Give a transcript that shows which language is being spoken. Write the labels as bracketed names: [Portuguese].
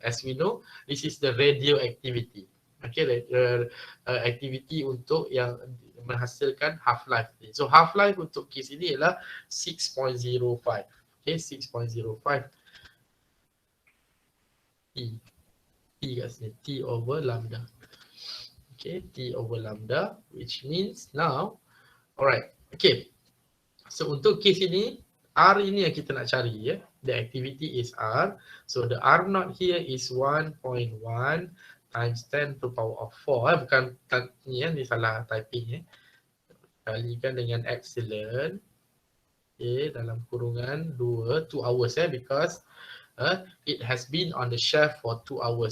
[English] As we know, this is the radioactivity. [Malay] Okay, activity untuk yang menghasilkan half-life. So half-life untuk case ini ialah 6.05. [English] Okay, 6.05. [Malay] T kat sini, T over lambda. [English] Okay, T over lambda, which means now, alright, okay. [Malay] So untuk case ini, R ini yang kita nak cari ya. [English] The activity is R. So the R naught here is 1.1 times 10 to power of 4. [Malay] Bukan ni salah typing Kalikan dengan epsilon [English] Okay, [Malay] dalam kurungan [English] 2 hours because it has been on the shelf for 2 hours.